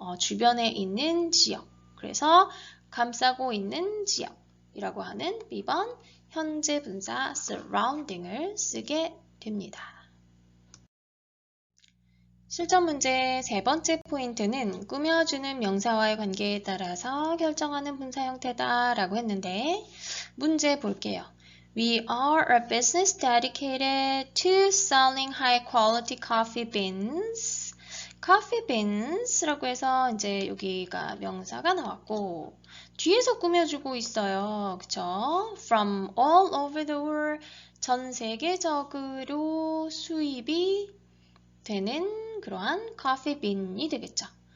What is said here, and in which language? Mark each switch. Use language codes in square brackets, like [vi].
[ko] 주변에 있는 지역. 그래서 감싸고 있는 지역이라고 하는 B번 현재 분사 surrounding을 쓰게 됩니다. 실전 문제 세 번째 포인트는 꾸며주는 명사와의 관계에 따라서 결정하는 분사 형태다 라고 했는데 문제 볼게요. [en] We are a business dedicated to selling high quality coffee beans. [ko] coffee beans 라고 해서 이제 여기가 명사가 나왔고 뒤에서 꾸며주고 있어요. 그쵸? [en] From all over the world [ko] 전 세계적으로 수입이 되는 그러한 coffee bean이 되겠죠.